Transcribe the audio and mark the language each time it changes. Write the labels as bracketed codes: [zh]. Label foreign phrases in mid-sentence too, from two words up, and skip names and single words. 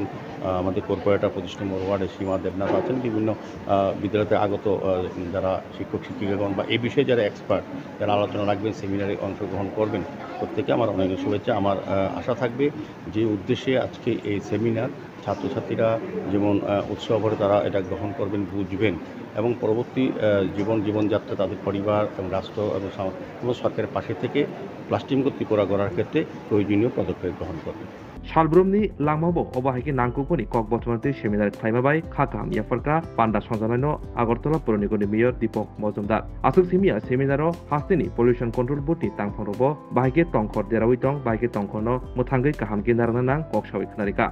[bn] আমাদের কর্পোরেটর প্রতিষ্ঠান ওয়ার্ডে সীমা দেবনাথ আছেন বিভিন্ন বিদ্যালয়তে আগত যারা শিক্ষক শিক্ষিকাগণ বা এই বিষয়ে যারা এক্সপার্ট যারা আলোচনা রাখবেন সেমিনারে অংশগ্রহণ করবেন প্রত্যেকে আমার অনেক শুভেচ্ছা আমার আশা থাকবে যে উদ্দেশ্যে আজকে এই সেমিনার ছাত্রছাত্রীরা যেমন উৎসাহ ভরে তারা এটা গ্রহণ করবেন বুঝবেন এবং পরবর্তী জীবনযাত্রা তাদের পরিবার এবং রাষ্ট্র এবং সরকারের পাশে থেকে প্লাস্টিক মুক্ত করার ক্ষেত্রে প্রয়োজনীয় পদক্ষেপ গ্রহণ করবেন [trp] Salbrumni Langmabo Obahiki Nangkukuni Kok Botmanti Seminar Klaimabai Khakam Yafarka Panda Sonzalano Agartala Puroniko Mayor Deepak Mozumdar Asuk Simia Seminaro Hastini Pollution Control Board ni Tangphorobo Bahike Tongkhor Derawitong Bahike Tongkhono Muthangai Kaham Kindaranang Kokshawai Knarika